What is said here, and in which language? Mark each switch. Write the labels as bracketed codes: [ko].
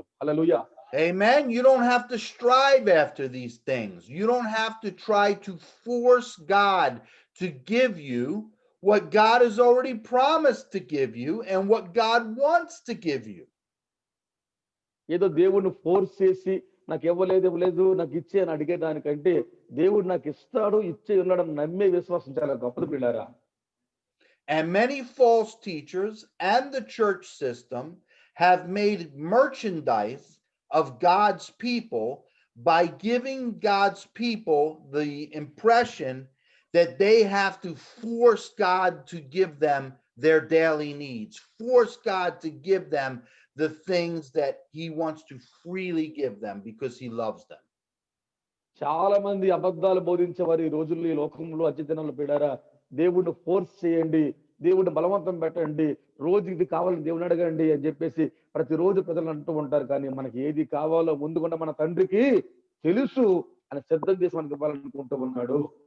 [te] Hallelujah. [en] Amen. You don't have to strive after these things. You don't have to try to force God to give you what God has already promised to give you and what God wants to give you. [te] ఏదో దేవుడిని force చేసి నాకు ఇవ్వలేదు నాకు ఇచ్చే అని అడిగేదానికంటే దేవుడు నాకు ఇస్తాడు, ఇచ్చే ఉన్నాడు నమ్మే విశ్వాసం చాలా గొప్పది ప్రియులారా. [en] And many false teachers and the church system have made merchandise of God's people by giving God's people the impression that they have to force God to give them their daily needs, force God to give them the things that he wants to freely give them because he loves them. [te] చాలా మంది అబద్ధాలు బోధించే వారు ఈ రోజుల్లో ఈ లోకంలో అత్యధికంగా పీడారా. దేవుడిని ఫోర్స్ చేయండి, దేవుడిని బలవంతం పెట్టండి, రోజు ఇది కావాలని దేవుని అడగండి అని చెప్పేసి ప్రతిరోజు ప్రజలు అంటూ ఉంటారు. కానీ మనకి ఏది కావాలో ముందుకుండా మన తండ్రికి తెలుసు అని సిద్ధం చేసి మనకి ఇవ్వాలనుకుంటూ ఉన్నాడు.